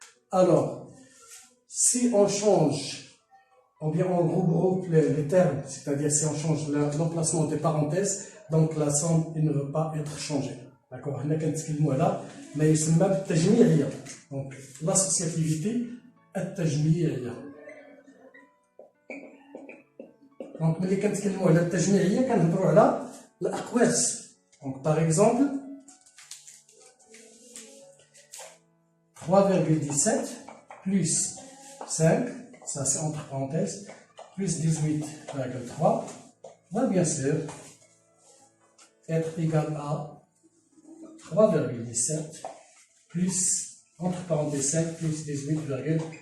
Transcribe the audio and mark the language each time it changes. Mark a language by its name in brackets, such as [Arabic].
[French] Alors, si on change, ou bien on regroupe les termes, c'est-à-dire si on change l'emplacement des parenthèses, donc la somme ne veut pas être changée. D'accord? [Arabic] هنا كنتكلموا على ما يسمى بالتجميعية. [French] Donc, l'associativité التجميعية. [Arabic] Donc, ملي كنتكلموا على التجميعية كنهضروا على الأقواس. [French] Donc, par exemple, 3,17 plus 5, ça c'est entre parenthèses, plus 18,3 va bien sûr être égal à 3,17 plus, entre parenthèses 5, plus 18,3.